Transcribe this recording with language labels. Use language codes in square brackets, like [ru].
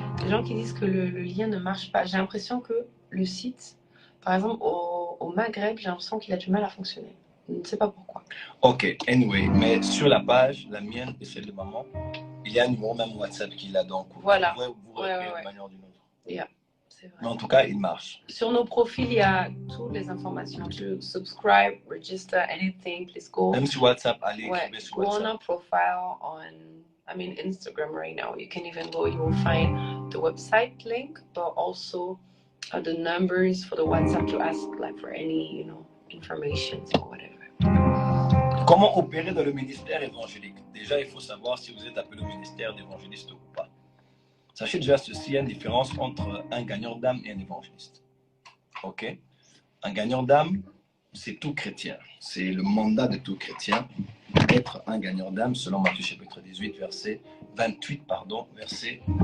[fr] Les gens qui disent que le lien ne marche pas, j'ai l'impression que le site, par exemple au Maghreb, j'ai l'impression qu'il a du mal à fonctionner. Je ne sais pas pourquoi. [en] Ok, anyway, [fr] mais sur la page, la mienne et celle de maman, il y a un numéro même WhatsApp qui est là, donc voilà. Vous pouvez de manière d'une autre. C'est vrai. Mais en tout cas, il marche. Sur nos profils, il y a toutes les informations. [en] To subscribe, register, anything, please go. [fr] Même sur WhatsApp, allez écrire sur WhatsApp. [en] Go on our profile Instagram right now. You can even go, you will find the website link, but also the numbers for the WhatsApp to ask for any, information or whatever. [fr] Comment opérer dans le ministère évangélique? Déjà, il faut savoir si vous êtes appelé au ministère d'évangéliste ou pas. Sachez déjà ceci, il y a une différence entre un gagnant d'âme et un évangéliste. Ok? Un gagnant d'âme, c'est tout chrétien. C'est le mandat de tout chrétien d'être un gagnant d'âme, selon Matthieu chapitre 18, verset 28, verset